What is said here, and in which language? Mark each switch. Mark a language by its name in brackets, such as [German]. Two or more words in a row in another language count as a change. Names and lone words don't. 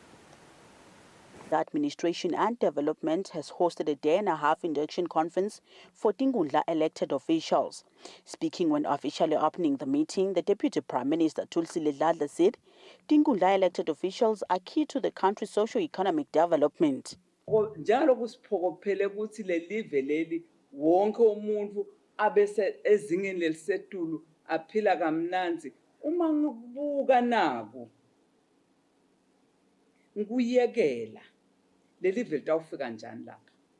[English] The Administration and Development has hosted a day-and-a-half induction conference for Tinkhundla elected officials. Speaking when officially opening the meeting, the Deputy Prime Minister Kusile said Tinkhundla elected officials are key to the country's socio-economic development. [Swati] Njalo kusiphokophele ukuthi lelive leli wonke umuntu abese ezingeni lelisetulu aphila kamnanzi uma ngikubuka nako ngiyekela lelive litawufika njani lapha